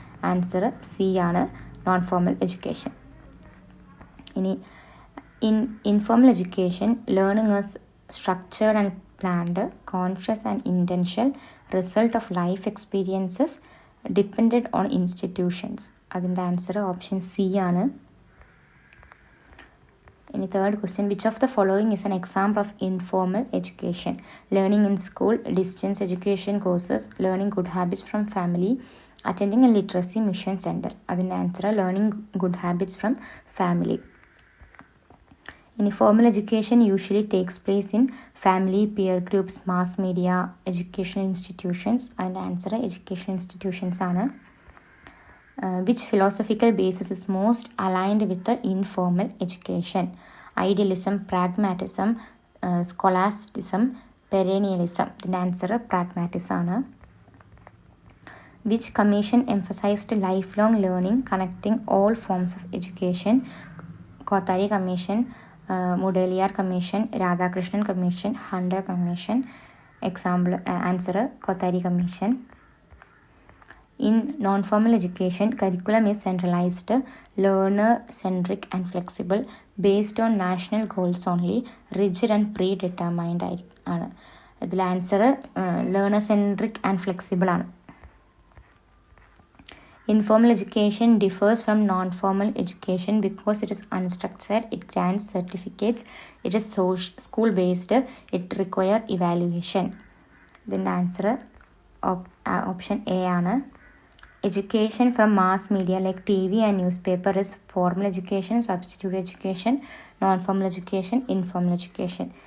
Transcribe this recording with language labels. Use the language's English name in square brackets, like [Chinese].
[Malayalam] Answer C ആണ്, non formal education. [English] ഇനി informal education, learning is structured and planned, conscious and intentional result of life experiences dependent on institutions. [Malayalam] അതിൻ്റെ answer option C ആണ്. [English] ഇനി third question, which of the following is an example of informal education? Learning in school, distance education courses, learning good habits from family, attending a literacy mission centre. അതിൻ്റെ answer learning good habits from family. ഇനി formal education usually takes place in family, peer groups, mass media, educational institutions. [Malayalam] അതിൻ്റെ answer educational institutions ആണ്. [English] Which philosophical basis is most aligned with the informal education? Idealism, pragmatism, scholasticism, perennialism. The answer pragmatism ആണ്. Which commission emphasized lifelong learning connecting all forms of education? Kothari Commission, Mudaliar Commission, Radhakrishnan Commission, Hunter Commission. Example answer Kothari Commission. In non-formal education, curriculum is centralized, learner-centric and flexible, based on national goals only, rigid and predetermined ആണ്. [Malayalam] ഇതിൽ answer [English] learner-centric and flexible [Malayalam] ആണ്. [English] Informal education differs from non-formal education because it is unstructured, it grants certificates, it is school-based, it requires evaluation. [Malayalam] ഇതിൻ്റെ answer option A ആണ്. [English] Education from mass media like TV and newspaper is formal education, substitute education, non-formal education, informal education.